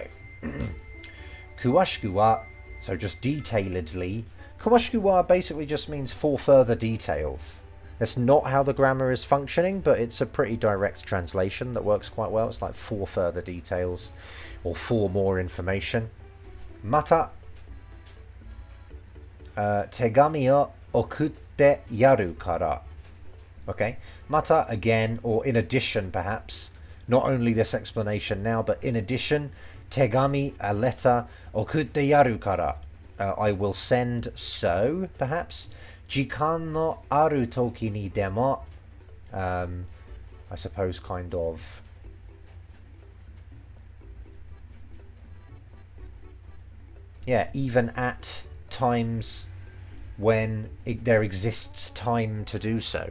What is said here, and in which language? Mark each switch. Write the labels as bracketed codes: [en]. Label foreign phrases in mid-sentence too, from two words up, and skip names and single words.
[ja] 詳しくは, [en] so just detailedly. [ja] 詳しくは [en] basically just means for further details. That's not how the grammar is functioning, but it's a pretty direct translation that works quite well. It's like for further details, or for more information. [ja] また、手紙を送ってやるから. [en] Okay, mata again, or in addition perhaps. Not only this explanation now, but in addition, tegami, a letter, [ja] 送ってやるから. [en] I will send so, perhaps. [ja] 時間のある時にでも. [en] I suppose kind of. Yeah, even at times when there exists time to do so.